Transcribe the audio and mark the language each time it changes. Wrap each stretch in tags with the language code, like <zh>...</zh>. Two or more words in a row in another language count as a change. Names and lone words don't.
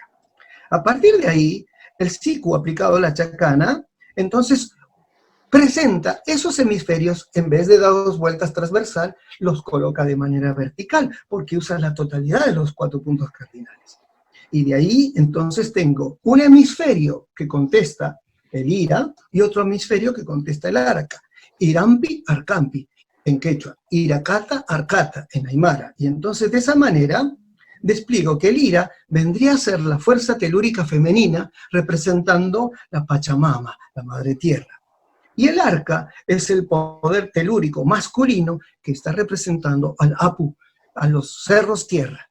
<es>A partir de ahí, el siku aplicado a la chacana, entonces presenta esos hemisferios, en vez de dar 2 vueltas transversal, los coloca de manera vertical, porque usa la totalidad de los 4 puntos cardinales. Y de ahí, entonces, tengo un hemisferio que contesta el ira y otro hemisferio que contesta el araca.</es> <qu>Irampi, arcampi,</qu> <es>en quechua.</es> <ay>Iracata, arcata,</ay> <es>en aymara. Y entonces, de esa manera, despliego que el ira vendría a ser la fuerza telúrica femenina representando la Pachamama, la Madre Tierra. Y el arca es el poder telúrico masculino que está representando al Apu, a los cerros tierra.</es>